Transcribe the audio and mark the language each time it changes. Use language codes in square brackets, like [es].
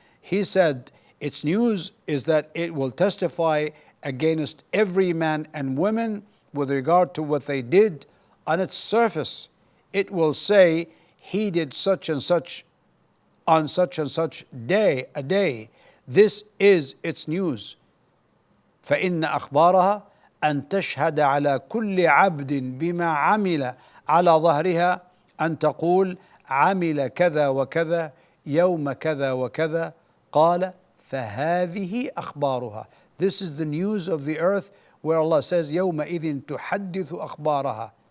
[en] He said, its news is that it will testify against every man and woman with regard to what they did on its surface. It will say, he did such and such on such and such day, a day. This is its news. [ar] فإن أخبارها أن تشهد على كل عبد بما عمل على ظهرها أن تقول عمل كذا وكذا يوم كذا وكذا قال فهذه أخبارها. [en] This is the news of the earth, where Allah says [ar] يومئذ تحدث أخبارها.